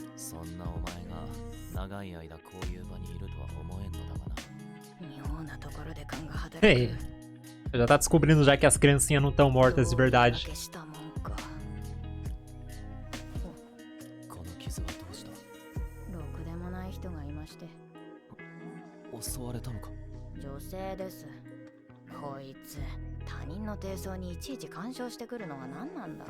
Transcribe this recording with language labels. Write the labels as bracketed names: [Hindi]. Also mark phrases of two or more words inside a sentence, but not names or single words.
[Japanese] そんなお前が長い間こういう場にいるとは思えんのだがな。 [Portuguese] Ei, já tá descobrindo já que as criancinhas não estão mortas de verdade. [Japanese] この傷はどうした？襲われたのか？女性です。こいつ他人の低層にいちいち干渉してくるのは何なんだ。